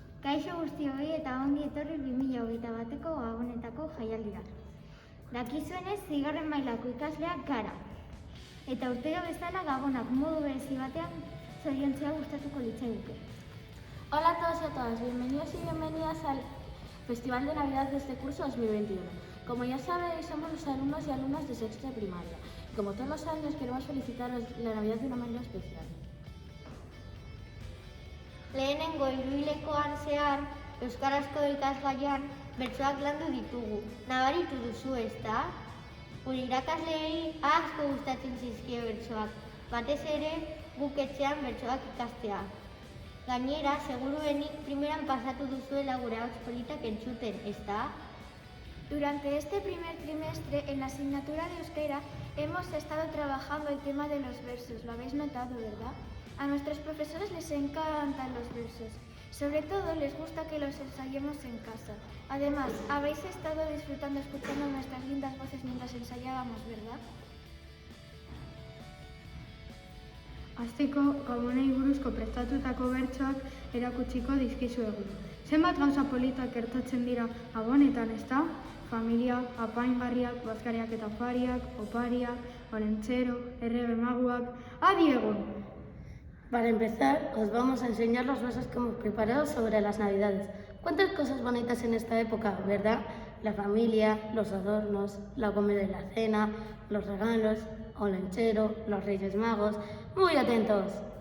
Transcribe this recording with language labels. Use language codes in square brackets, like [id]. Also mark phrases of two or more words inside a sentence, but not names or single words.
[eu] Kaixo guztioi eta ongi etorri 2021ko Gabonetako jaialdira. Dakizuenez, 6. mailako ikasleak gara. Eta urtero bezala Gabonak modu berezi batean zoriontzea gustatuko litzaiguke. [es] Hola a todos y a todas, bienvenidos y bienvenidas al Festival de Navidad de este curso 2021. Como ya sabéis, somos los alumnos y alumnas de sexto de primaria. Y como todos los años, queremos felicitaros la Navidad de una manera especial. [eu] Lehenengo hiruhilekoan zehar, euskarazko ikasgaian bertsoak landu ditugu. Nabaritu duzu, ezta? Gure irakasleei asko gustatzen zizkie bertsoak, batez ere guk etxean bertsoak ikastea. Gainera, seguruenik primeran pasatu duzuela gure ahots politak entzuten, ezta? [es] Durante este primer trimestre, en la asignatura de euskera, hemos estado trabajando el tema de los versos. Lo habéis notado, ¿verdad? A nuestros profesores les encantan los versos. Sobre todo les gusta que los ensayemos en casa. Además, habéis estado disfrutando escuchando nuestras lindas voces mientras ensayábamos, ¿verdad? [eu] Hasteko, Gabonei buruzko prestatutako bertsoak erakutsiko dizkizuegu. Zenbat gauza politak gertatzen dira Gabonetan, ezta? Familiak, apaingarriak, bazkariak eta afariak, opariak, olentzero, errege maguak... Adi egon! [es] Para empezar, os vamos a enseñar los versos que hemos preparado sobre las Navidades. ¿Cuántas cosas bonitas en esta época, verdad? La familia, los adornos, la comida y la cena, los regalos, olenchero, los Reyes Magos. ¡Muy atentos!